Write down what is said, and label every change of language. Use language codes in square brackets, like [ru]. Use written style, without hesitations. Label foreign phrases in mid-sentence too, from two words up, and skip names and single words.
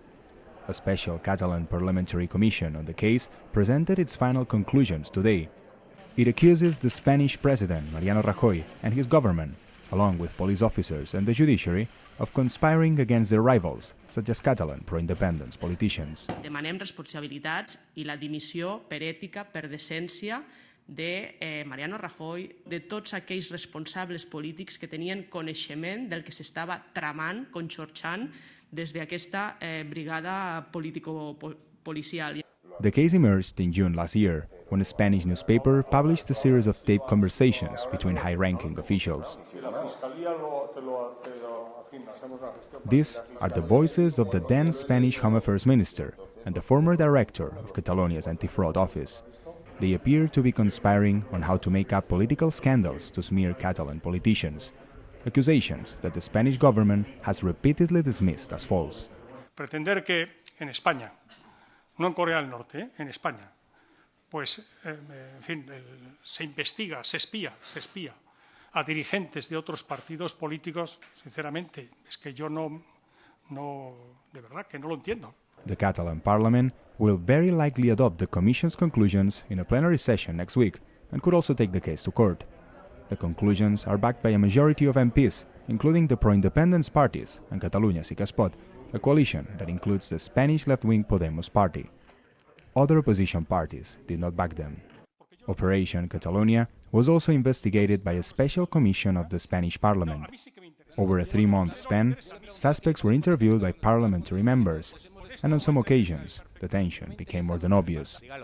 [en] A special Catalan parliamentary commission on the case presented its final conclusions today. It accuses the Spanish president, Mariano Rajoy, and his government, along with police officers and the judiciary, of conspiring against their rivals, such as Catalan pro-independence politicians. [ca] Demanem responsabilitats i la dimissió per ètica, per decència, de Mariano Rajoy, de tots aquells responsables polítics que tenien coneixement del que s'estava tramant, conxorxant, des d'aquesta brigada político-policial. [en] The case emerged in June last year, when a Spanish newspaper published a series of taped conversations between high-ranking officials. These are the voices of the then Spanish Home Affairs Minister and the former director of Catalonia's anti-fraud office. They appear to be conspiring on how to make up political scandals to smear Catalan politicians, accusations that the Spanish government has repeatedly dismissed as false. [es] Pretender que en España, no en Corea del Norte, en España, pues, en fin, se investiga, se espía a dirigentes de otros partidos políticos, sinceramente, es que yo no No, de verdad que no lo entiendo. [en] The Catalan Parliament will very likely adopt the Commission's conclusions in a plenary session next week and could also take the case to court. The conclusions are backed by a majority of MPs, including the pro-independence parties and Catalunya Sí que es pot, a coalition that includes the Spanish left-wing Podemos party. Other opposition parties did not back them. Operation Catalonia was also investigated by a special commission of the Spanish Parliament. Over a 3-month span, suspects were interviewed by parliamentary members, and on some occasions, the tension became more than obvious.